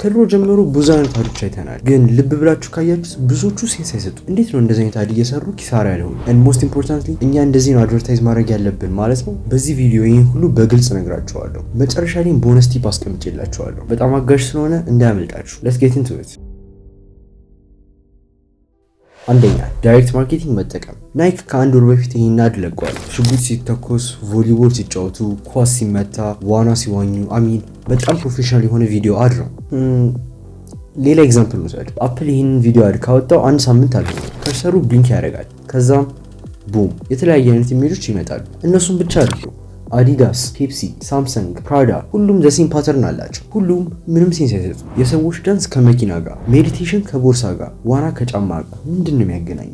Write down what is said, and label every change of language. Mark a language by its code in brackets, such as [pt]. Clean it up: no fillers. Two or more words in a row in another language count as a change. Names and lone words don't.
[am] ከድሮ ጀምሮ ብዙ አይነት አዶች አይተናል፣ ግን ልብ ብላችሁ ካያችሁት ብዙዎቹ ሴንስ አይሰጡ። እንዴት ነው እንደዚህ አይነት አድ እየሰሩ ኪሳራ ያለው? [en] and most importantly [am] እኛ እንደዚህ ነው አድቨርታይዝ ማድረግ ያለብን ማለት ነው። በዚህ ቪዲዮ ይህን ሁሉ በግልጽ ነግራችኋለሁ። መጨረሻ ላይም [en] bonus tip [am] አስቀምጬላችኋለሁ። በጣም አጋዥ ስለሆነ እንዳያመልጣችሁ። [en] let's get into it። [am] አንደኛ [en] direct marketing [am] መጠቀም። ናይክ ከአንድ ወር በፊት ይሄን አድ ለቋል። ሽጉጥ ሲተኮስ፣ ቮሊቦል ሲጫወቱ፣ ኳስ ሲመታ፣ ዋና ሲዋኙ፣ አሚን በጣም ፕሮፌሽናል የሆነ [en] video ad [am] ነው። ሌላ ኤግዛምፕል እንውሰድ። አፕል ይህንን [en] video ad [am] ካወጣው አንድ ሳምንት አልፎ ከርሰሩ ብሊንክ ያደርጋል። ከዛም ቡም የተለያየ አይነት ኢሜጆች ይመጣሉ። እነሱም ብቻ አይደሉም፣ አዲዳስ፣ ፔፕሲ፣ ሳምሰንግ፣ ፕራዳ ሁሉም [en] the same pattern [am] አላቸው። ሁሉም ምንም ሴንስ አይሰጡ። የሰዎች ዳንስ ከመኪና ጋር፣ ሜዲቴሽን ከቦርሳ ጋር፣ ዋና ከጫማ ጋር ምንድን ነው የሚያገናኘው?